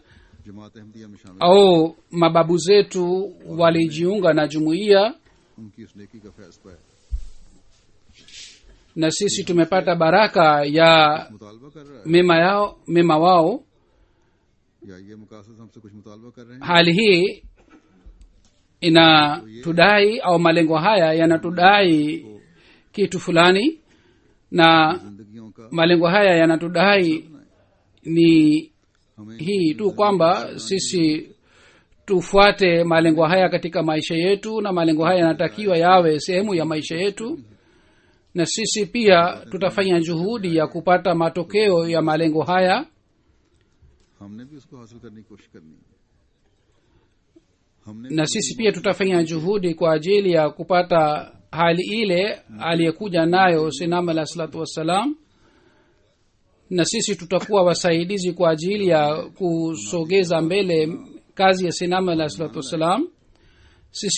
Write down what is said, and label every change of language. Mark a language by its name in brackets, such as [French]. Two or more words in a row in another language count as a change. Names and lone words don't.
[Urdu] جماعت احمدیہ میں شامل [Swahili] au mababu zetu walijiunga na jumuiya [Urdu] ان کی اس نیکی کا فیض پایا [Swahili] na sisi tumepata baraka ya [Urdu] مطالبہ کر رہا [Swahili] mema wao [Urdu] ہے یا یہ مقاصد ہم سے کچھ مطالبہ کر رہے ہیں [Swahili] hali hii inatudai au malengo haya yanatudai kitu fulani na [Urdu] زندگیوں کا [Swahili] malengo haya yanatudai ni [Urdu] हमें [Swahili] hii tu kwamba sisi tufuate malengo haya katika maisha yetu na malengo haya yanatakiwa yawe sehemu ya maisha yetu na sisi pia tutafanya juhudi ya kupata matokeo ya malengo haya [Urdu] ہم نے بھی اس کو حاصل کرنے کی کوشش کرنی ہے ہم نے [Swahili] na sisi pia tutafanya juhudi kwa ajili ya kupata hali ile aliyekuja nayo sinama [Arabic] علیہ الصلاة والسلام [Swahili] na sisi tutakuwa wasaidizi kwa ajili ya kusogeza mbele kazi ya sinama [Arabic] علیہ الصلاة والسلام [Swahili] sisi